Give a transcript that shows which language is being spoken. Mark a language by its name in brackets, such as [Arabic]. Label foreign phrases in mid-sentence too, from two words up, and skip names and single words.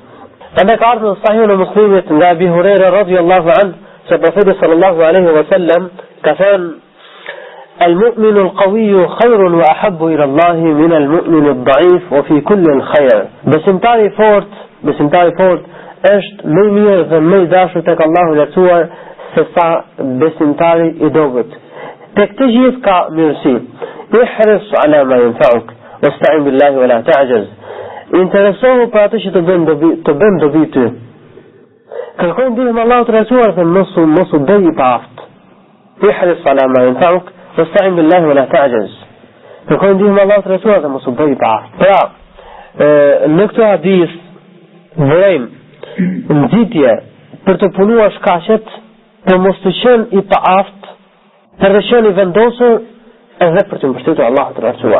[Albanian] Ande ka ardhur në Sahihun e Muslimit nga Abi Huraira [Arabic] رضي الله عنه [Albanian] se profeti [Arabic] صلى الله عليه وسلم [Albanian] ka thënë [Arabic] المؤمن القوي خير وأحب إلى الله من المؤمن الضعيف وفي كل خير. [Albanian] Besimtari fort është më I mirë dhe më I dashur tek Allahu I lartësuar se sa besimtari I dobët. Tek të gjithë ka mirësi. [Arabic] احرص على ما ينفعك واستعن بالله ولا تعجز. [Albanian] Interesohu për atë që të bën dobi ty. Kërkoj ndihmën Allahut të lartësuar dhe mos u bëj I paaft. [Arabic] احرص على ما ينفعك واستعن بالله ولا تعجز. [Albanian] Kërkoj ndihmën Allahut të lartësuar dhe mos u bëj I paaft. Pra, në këtë hadith vërejmë nxitje për të punuar shkaqet, për mos të qenë I paaft, për të qenë I vendosur edhe për të mbështetur Allahut të lartësuar.